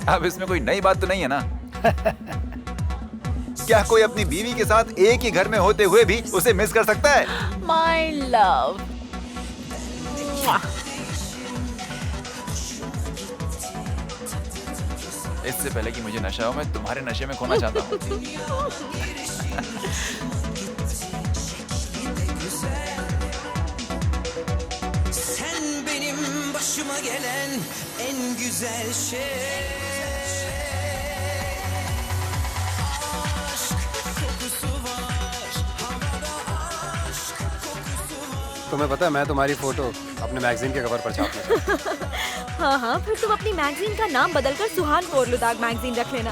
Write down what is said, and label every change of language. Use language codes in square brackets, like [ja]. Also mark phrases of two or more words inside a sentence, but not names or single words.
[hi] अब इसमें कोई नई बात तो नहीं है ना? क्या कोई अपनी बीवी के साथ एक ही घर में होते हुए भी उसे मिस कर सकता है? [en] my love. [hi] इससे पहले कि मुझे नशा हो, मैं तुम्हारे नशे में खोना चाहता हूँ। [tr] Sen benim başıma gelen en güzel şey. [hi] तुम्हें पता है मैं तुम्हारी फोटो अपने मैगजीन के कवर पर छापना चाहता हूँ। हाँ हाँ, फिर तुम अपनी मैगजीन का नाम बदलकर सुहान कोरलुदाग मैगजीन रख लेना।